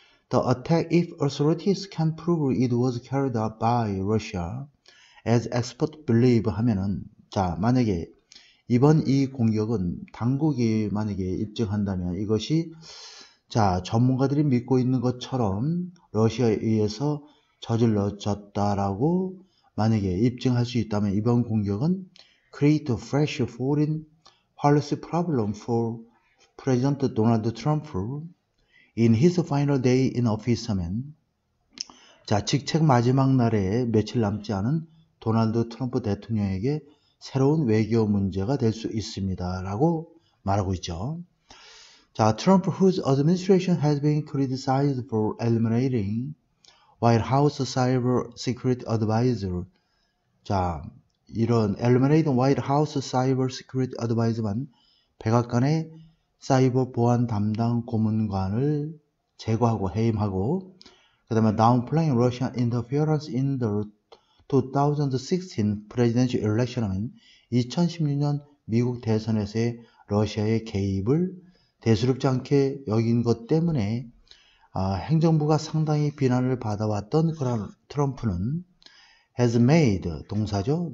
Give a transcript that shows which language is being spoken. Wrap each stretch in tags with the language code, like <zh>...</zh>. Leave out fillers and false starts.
<en>The attack, if authorities can prove it was carried out by Russia, as experts believe</en> <ko>하면은 자, 만약에 이번 이 공격은 당국이 만약에 입증한다면 이것이 자, 전문가들이 믿고 있는 것처럼 러시아에 의해서 저질러졌다라고 만약에 입증할 수 있다면 이번 공격은</ko> <en>create a fresh foreign policy problem for President Donald Trump in his final day in office</en> <ko>하면 자, 직책 마지막 날에 며칠 남지 않은 도널드 트럼프 대통령에게 새로운 외교 문제가 될 수 있습니다. 라고 말하고 있죠.</ko> <en>자, Trump, whose administration has been criticized for eliminating White House Cyber Security Advisor.</en> <ko>자, 이런</ko> <en>eliminating White House Cyber Security Advisor</en> <ko>만 백악관의 사이버 보안 담당 고문관을 제거하고 해임하고 그 다음에</ko> <en>downplaying Russian interference in the 2016 presidential election</en> <ko>하면 2016년 미국 대선에서의 러시아의 개입을 대수롭지 않게 여긴 것 때문에 행정부가 상당히 비난을 받아왔던 그런 트럼프는</ko> <en>has made,</en> <ko>동사죠.</ko>